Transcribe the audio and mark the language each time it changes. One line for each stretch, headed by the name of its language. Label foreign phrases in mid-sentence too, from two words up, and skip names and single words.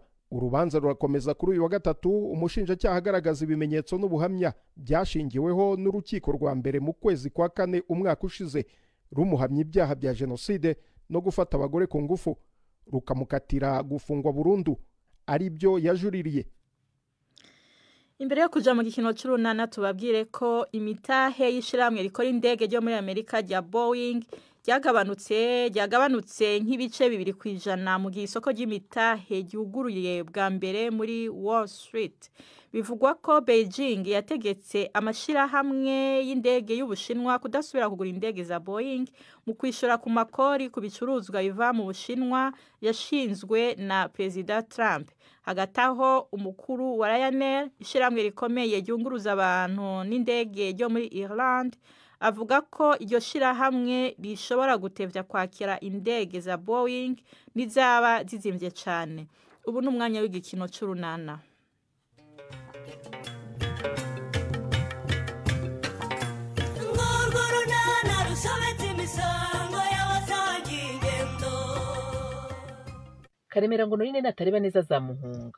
Kinyarwanda: Urubanza rurakomeza kuri uyu wa gatatu. Umushinjacyaha agaragaza ibimenyetso n'ubuhamya byashingiweho n'urukiko rwa mbere mu kwezi kwa kane umwaka ushize rumuhamya ibyaha bya jenoside no gufata abagore ku ngufu, rukamukatira gufungwa burundu ari byo yajuririye.
Rundi: Imbere yo kuja mu gikino cy'urunana tubabwire ko imitahe y'ishiramwe rikora indege ryo muri Amerika rya Boeing ryagabanutse nk'ibice 2% mu gihe isoko ry'imitahe ryuguruye bwa mbere muri Wall Street. Bivugwa ko Beijing yategetse amashirahamwe y'indege y'Ubushinwa kudasubira kugura indege za Boeing mu kwishura ku makori ku bicuruzwa biva mu Bushinwa yashinzwe na President Trump. Hagataho umukuru wa Ryanair ishiramwe rikomeye ryunguruza abantu n'indege ryo muri Ireland avuga ko iryo shirahamwe rishobora gutevya kwakira indege za Boeing nizaba zizimvye cyane. Ubu n'umwanya w'igikino cy'urunana.
Kinyarwanda: Karemera ngo none natareba neza za Muhunga.